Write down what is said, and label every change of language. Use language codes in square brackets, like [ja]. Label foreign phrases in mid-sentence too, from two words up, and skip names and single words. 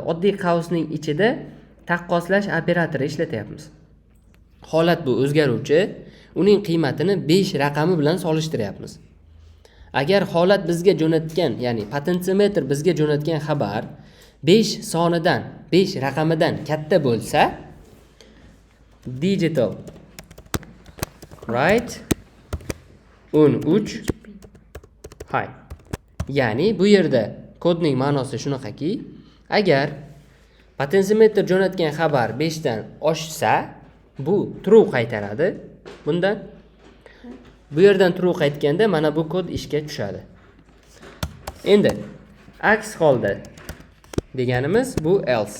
[uz] Oddiy qausning ichida taqqoslash operatori ishlatyapmiz. Holat bu o'zgaruvchi, uning qiymatini 5 raqami bilan solishtiryapmiz. Agar holat bizga jo'natgan, ya'ni potentsiometr bizga jo'natgan xabar 5 sonidan, 5 raqamidan katta bo'lsa, [en] digital right 13 high. [uz] Ya'ni bu yerda kodning ma'nosi shunaqaki, agar potentsiometr jo'natgan xabar 5 dan oshsa, bu true qaytaradi. Bundan bu yerdan true qaytganda mana bu kod ishga tushadi. Endi aks holda deganimiz bu else.